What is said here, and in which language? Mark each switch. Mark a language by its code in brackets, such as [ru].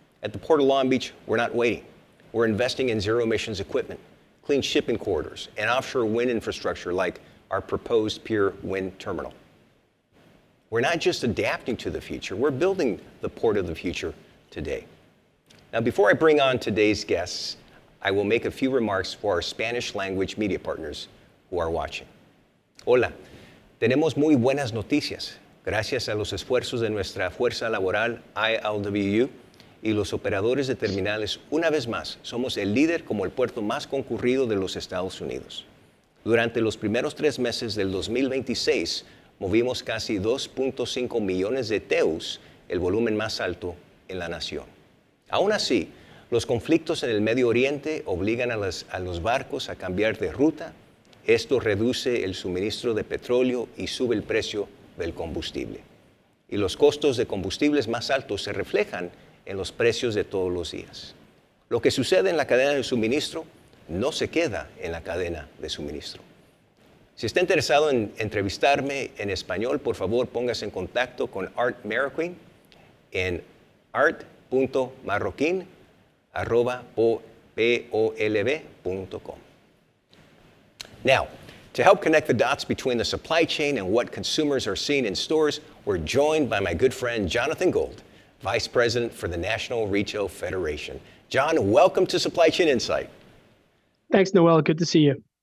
[en] At the Port of Long Beach, we're not waiting. We're investing in zero-emissions equipment, clean shipping corridors, and offshore wind infrastructure like our proposed Pier Wind Terminal. We're not just adapting to the future, we're building the port of the future today. Now, before I bring on today's guests, I will make a few remarks for our Spanish language media partners who are watching. [es] Hola, tenemos muy buenas noticias. Gracias a los esfuerzos de nuestra fuerza laboral ILWU y los operadores de terminales, una vez más, somos el líder como el puerto más concurrido de los Estados Unidos. Durante los primeros 3 meses del 2026, movimos casi 2.5 millones de TEUs, el volumen más alto en la nación. Aún así, los conflictos en el Medio Oriente obligan a los barcos a cambiar de ruta, Esto reduce el suministro de petróleo y sube el precio del combustible. Y los costos de combustibles más altos se reflejan en los precios de todos los días. Lo que sucede en la cadena de suministro no se queda en la cadena de suministro. Si está interesado en entrevistarme en español, por favor póngase en contacto con Art Marroquin en art.marroquin@polb.com. [en] Now, to help connect the dots between the supply chain and what consumers are seeing in stores, we're joined by my good friend Jonathan Gold, Vice President for the National Retail Federation. John, welcome to Supply Chain Insight. Thanks, Noel. Good to see you.